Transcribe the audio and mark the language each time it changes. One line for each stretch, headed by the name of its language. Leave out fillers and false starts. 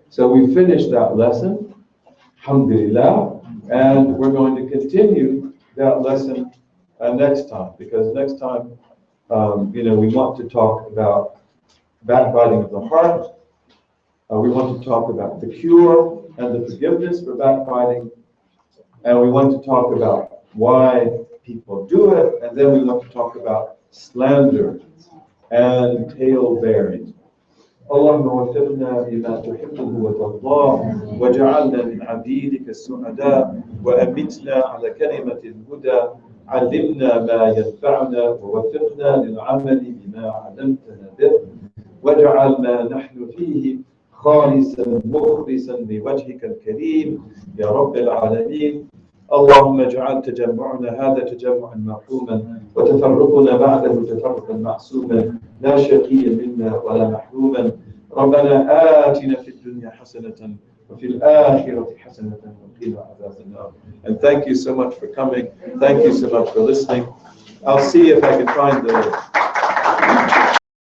English: So we finished that lesson, alhamdulillah, and we're going to continue that lesson next time, because next time, we want to talk about backbiting of the heart. We want to talk about the cure and the forgiveness for backbiting, and we want to talk about why people do it, and then we want to talk about slander and tale bearing.
Arabic: اللهم وفقنا بما تحبه وترضاه وجعلنا من عبيدك السعداء وأمتنا على كلمة الهدى علمنا ما ينفعنا ووفقنا للعمل بما علمتنا به واجعل ما نحن فيه خالصا مخلصا لوجهك الكريم يا رب العالمين. اللهم اجعل تجمعنا هذا تجمعا مرحوما وتفرقنا بعده تفرقا معصوما لا شقيا منا ولا محروما. ربنا آتنا في الدنيا حسنة وفي الآخرة حسنة وقنا عذاب النار.
English: And thank you so much for coming. Thank you so much for listening. I'll see if I can find the